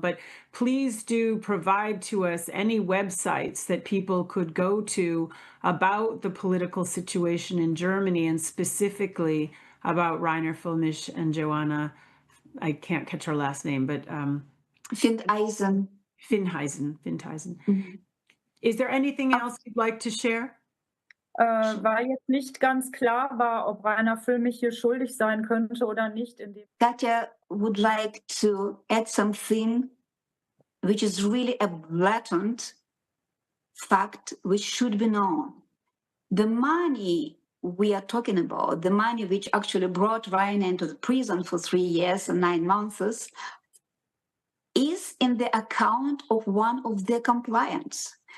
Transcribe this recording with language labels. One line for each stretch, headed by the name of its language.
English: But please do provide to us any websites that people could go to about the political situation in Germany, and specifically about Reiner Fuellmich and Johanna. I can't catch her last name, but Findeisen. Mm-hmm. Is there anything else you'd like to share?
German: War jetzt nicht ganz klar war, ob Reiner Fuellmich hier schuldig sein könnte oder nicht.
English: Katja would like to add something which is really a blatant fact which should be known. The money we are talking about, the money which actually brought Reiner into the prison for 3 years and 9 months, is in the account of one of their compliants.